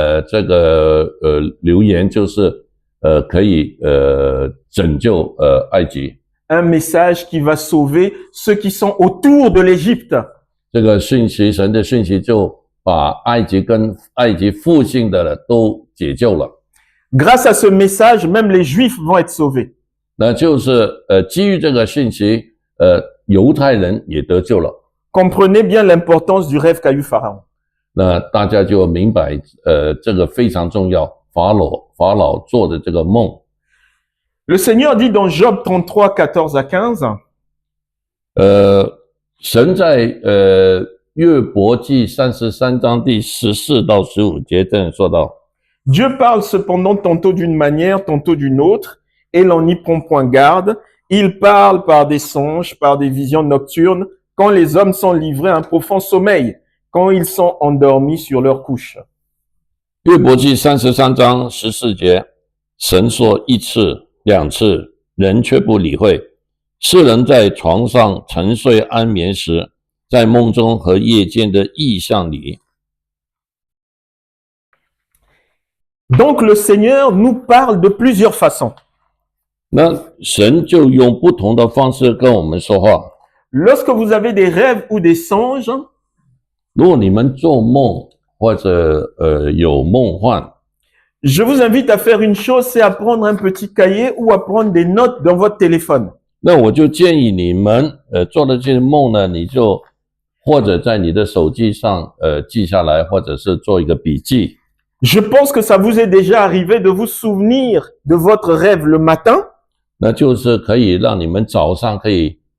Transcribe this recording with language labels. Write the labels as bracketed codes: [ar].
[zh] 这个留言就是可以拯救埃及。 [fr] Un message qui va sauver ceux qui sont autour de l'Égypte. [zh] 这个讯息，神的讯息就把埃及跟埃及附近的都解救了。 [fr] Grâce à ce message, même les Juifs vont être sauvés. [zh] 那就是基于这个讯息，犹太人也得救了。 [fr] Comprenez bien l'importance du rêve qu'a eu Pharaon. [zh] 那大家就明白，这个非常重要。法老做的这个梦。 [fr] Le Seigneur dit dans Job 33, 14 à 15, [zh] 神在约伯记33章第14到15节这样说道。 [fr] Dieu parle cependant tantôt d'une manière, tantôt d'une autre, et l'on n'y prend point garde. Il parle par des songes, par des visions nocturnes, quand les hommes sont livrés à un profond sommeil, quand ils sont endormis sur leur couche. [zh] 约伯记33章14节，神说一次两次，人却不理会。世人在床上沉睡安眠时，在梦中和夜间的异象里。 [fr] Donc le Seigneur nous parle de plusieurs façons. [zh] 那神就用不同的方式跟我们说话。 [fr] Lorsque vous avez des rêves ou des songes, [zh] 如果你们做梦或者有梦幻， [fr] je vous invite à faire une chose, c'est à prendre un petit cahier ou à prendre des notes dans votre téléphone. [zh] 那我就建议你们做的这些梦呢，你就或者在你的手机上记下来，或者是做一个笔记。 [fr] Je pense que ça vous est déjà arrivé de vous souvenir de votre rêve le matin. [zh] 那就是可以让你们早上可以